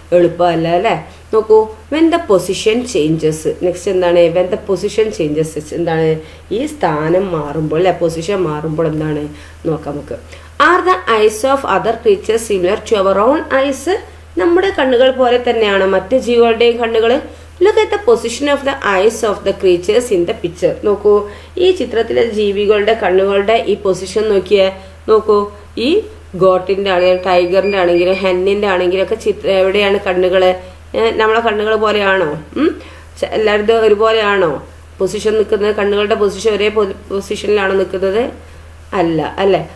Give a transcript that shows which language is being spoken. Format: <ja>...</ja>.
<ml>എളുപ്പമല്ല അല്ലെ. നോക്കൂ,</ml> <en>When the position changes.</en> <ml>Next എന്താണ്?</ml> <en>When the position changes എന്താണ്?</en> <ml>ഈ സ്ഥാനം മാറുമ്പോൾ അല്ലെ, പൊസിഷൻ മാറുമ്പോൾ എന്താണ്? നോക്കാം നമുക്ക്.</ml> <en>Are the eyes of other creatures similar to our own eyes?</en> <ml>നമ്മുടെ കണ്ണുകൾ പോലെ തന്നെയാണ് മറ്റ് ജീവികളുടെയും കണ്ണുകൾ?</ml> <en>Look at the position of the eyes of the creatures in the picture.</en> <ml>നോക്കൂ, ഈ ചിത്രത്തിലെ ജീവികളുടെ കണ്ണുകളുടെ ഈ പൊസിഷൻ നോക്കൂ. ഈ ഗോട്ടിന്റെ ആണെങ്കിലും ടൈഗറിന്റെ ആണെങ്കിലും ഹെന്നിന്റെ ആണെങ്കിലും ഒക്കെ എവിടെയാണ് കണ്ണുകള്? നമ്മളെ കണ്ണുകൾ പോലെയാണോ? എല്ലാവരും ഒരുപോലെയാണോ പൊസിഷൻ നിൽക്കുന്നത്? കണ്ണുകളുടെ പൊസിഷൻ ഒരേ പൊസിഷനിലാണോ നിൽക്കുന്നത്? അല്ല അല്ലേ.</ml>